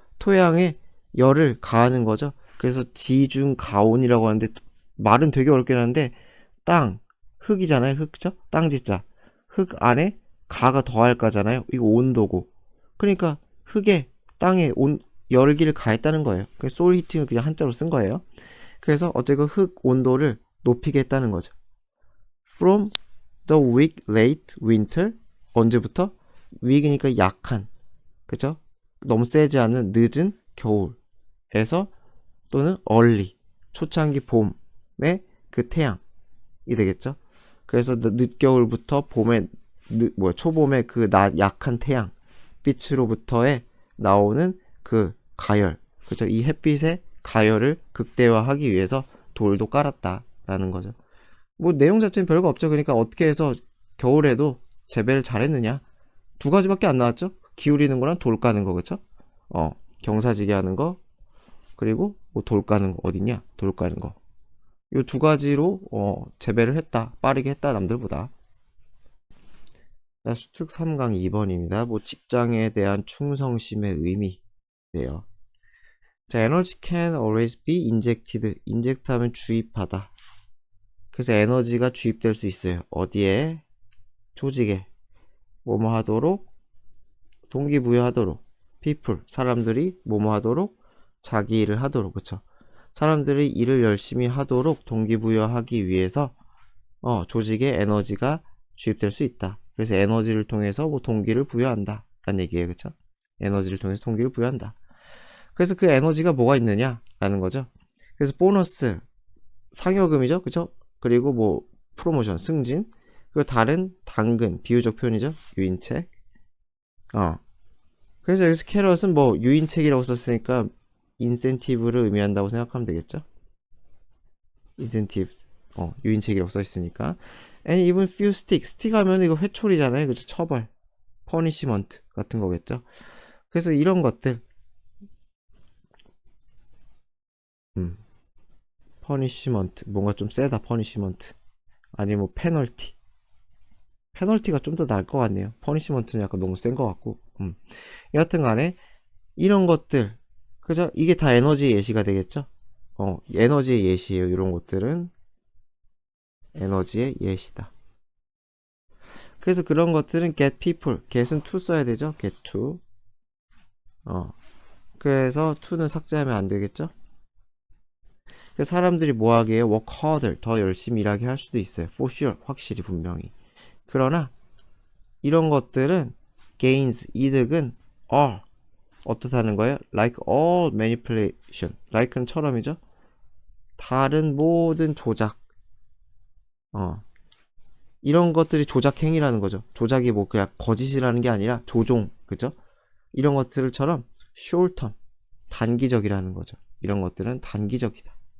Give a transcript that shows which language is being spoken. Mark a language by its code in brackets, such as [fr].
[ko] 토양에 열을 가하는 거죠. 그래서 지중가온이라고 하는데 말은 되게 어렵긴 한데 땅 흙이잖아요. 흙죠. 땅지자 흙 안에 가가 더할 가잖아요. 이거 온도고. 그러니까 흙에 땅에 열기를 가했다는 거예요. 그래서 soil heating을 그냥 한자로 쓴 거예요. 그래서 어쨌든 흙 온도를 높이게 했다는 거죠. [en] From the weak late winter [ko] 언제부터? weak이니까 약한, 그죠? 너무 세지 않은 늦은 겨울에서 또는 early 초창기 봄의 그 태양이 되겠죠. 그래서 늦겨울부터 봄에 초봄의 그 약한 태양 빛으로부터의 나오는 그 가열, 그죠? 이 햇빛의 가열을 극대화하기 위해서 돌도 깔았다라는 거죠. 뭐 내용 자체는 별거 없죠. 그러니까 어떻게 해서 겨울에도 재배를 잘했느냐? 두 가지밖에 안 나왔죠. 기울이는 거랑 돌 까는 거, 그쵸? 경사지게 하는 거, 그리고 뭐 돌 까는 거 어딨냐? 돌 까는 거. 요 두 가지로 재배를 했다. 빠르게 했다, 남들보다. 자, 수특 3강 2번입니다. 뭐 직장에 대한 충성심의 의미네요. [en] 자, energy can always be injected. [ko] inject 하면 주입하다. 그래서 에너지가 주입될 수 있어요. 어디에? 조직에. 뭐뭐 하도록, 동기부여하도록. people, 사람들이 뭐뭐 하도록, 자기 일을 하도록, 그쵸? 사람들이 일을 열심히 하도록 동기부여하기 위해서 조직에 에너지가 주입될 수 있다. 그래서 에너지를 통해서 뭐 동기를 부여한다 라는 얘기예요, 그쵸? 에너지를 통해서 동기를 부여한다. 그래서 그 에너지가 뭐가 있느냐 라는 거죠. 그래서 보너스, 상여금이죠, 그쵸? 그리고 뭐 프로모션, 승진, 그리고 다른 당근, 비유적 표현이죠, 유인책. 그래서 여기서 캐럿은 뭐 유인책이라고 썼으니까 인센티브를 의미한다고 생각하면 되겠죠. incentives, 유인책이라고 써있으니까. [en] and even few stick, stick [ko] 하면 이거 회초리잖아요, 그죠? 처벌, punishment 같은 거겠죠. 그래서 이런 것들, 퍼니시먼트 뭔가 좀 세다. 퍼니시먼트 아니면 뭐 페널티가 좀 더 나을 것 같네요. 퍼니시먼트는 약간 너무 센 것 같고. 여하튼 간에 이런 것들, 그죠? 이게 다 에너지의 예시가 되겠죠? 에너지의 예시예요. 이런 것들은 에너지의 예시다. 그래서 그런 것들은 [en] get people, [ko] get은 to 써야 되죠? [en] get to. [ko] 그래서 to는 삭제하면 안 되겠죠? 그래서 사람들이 뭐 하게 해요? [en] work harder, [ko] 더 열심히 일하게 할 수도 있어요. [en] for sure, [ko] 확실히 분명히. 그러나 이런 것들은 gains, 이득은 are 어떻다는 거예요? [en] like all manipulation, like는 [ko] 처럼이죠? 다른 모든 조작, 이런 것들이 조작 행위라는 거죠. 조작이 뭐 그냥 거짓이라는 게 아니라 조종, 그죠? 이런 것들처럼 short term, 단기적이라는 거죠. 이런 것들은 단기적이다.